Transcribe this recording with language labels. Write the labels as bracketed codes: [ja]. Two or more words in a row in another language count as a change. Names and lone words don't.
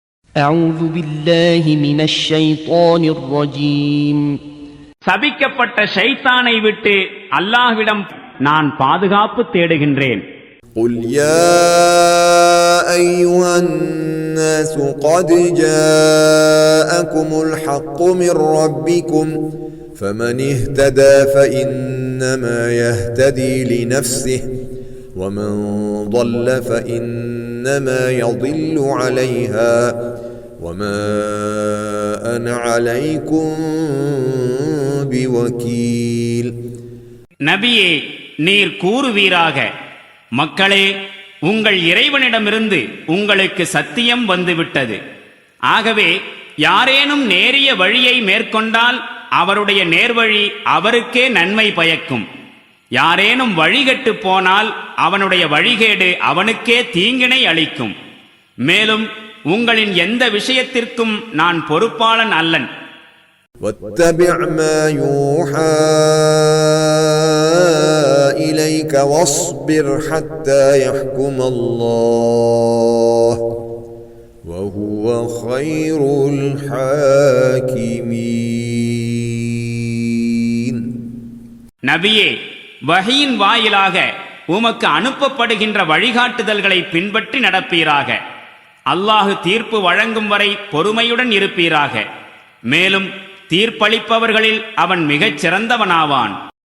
[ar] أعوذ بالله من الشيطان الرجيم. [ta] சபிக்கப்பட்ட ஷைத்தானை விட்டு அல்லாஹ்விடம் நான் பாதுகாப்பு தேடுகின்றேன். [ar] قل يا أيها الناس قد جاءكم الحق من ربكم فمن اهتدى فإنما يهتدي لنفسه ومن ضل فإنما يضل عليها وما أنا عليكم بوكيل. [ta] நபியே, நீர் கூறுவீராக, மக்களே, உங்கள் இறைவனிடமிருந்து உங்களுக்கு சத்தியம் வந்துவிட்டது. ஆகவே யாரேனும் நேரிய வழியை மேற்கொண்டால் அவருடைய நேர்வழி அவருக்கே நன்மை பயக்கும். யாரேனும் வழிகட்டு போனால் அவனுடைய வழிகேடு அவனுக்கே தீங்கினை அளிக்கும். மேலும் உங்களின் எந்த விஷயத்திற்கும் நான் பொறுப்பாளன் அல்லன். [ar] واتبع ما يوحى إليك واصبر حتى يحكم الله وهو خير الحاكمين. [ta] நபியே, வஹீயின் வாயிலாக உமக்கு அனுப்பப்படுகின்ற வழிகாட்டுதல்களை பின்பற்றி நடப்பீராக. அல்லாஹு தீர்ப்பு வழங்கும் வரை பொறுமையுடன் இருப்பீராக. மேலும் தீர்ப்பளிப்பவர்களில் அவன் மிகச் சிறந்தவனாவான்.